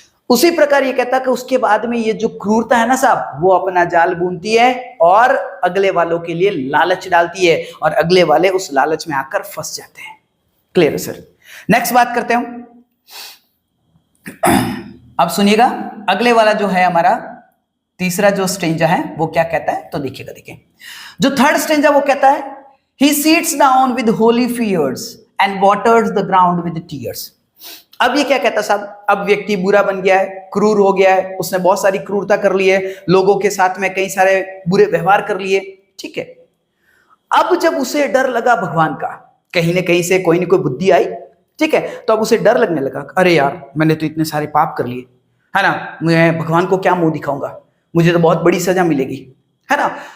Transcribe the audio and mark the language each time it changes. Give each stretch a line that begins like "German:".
Hindi: उसी प्रकार ये कहता है कि उसके बाद में ये जो क्रूरता है ना साहब, वो अपना जाल बुनती है और अगले वालों के लिए लालच डालती है, और अगले वाले उस लालच में आकर फंस जाते हैं। क्लियर है सर? नेक्स्ट बात करते हैं। अब सुनिएगा, अगले वाला जो है हमारा तीसरा जो स्ट्रेंजा है वो क्या कहता है, तो देखिएगा। देखिए जो थर्ड स्ट्रेंजा वो कहता है,
English: he sits down with holy fears and waters the ground with tears।
Hindi: अब ये क्या कहता साहब, अब व्यक्ति बुरा बन गया है, क्रूर हो गया है, उसने बहुत सारी क्रूरता कर ली है, लोगों के साथ में कई सारे बुरे व्यवहार कर लिए, ठीक है। अब जब उसे डर लगा भगवान का, कहीं ना कहीं से कोई ना कोई बुद्धि आई, ठीक है, तो अब उसे डर लगने लगा, अरे यार मैंने तो इतने सारे पाप कर लिए, है ना, मैं भगवान को क्या मुंह दिखाऊंगा, मुझे तो बहुत बड़ी सजा मिलेगी, है ना।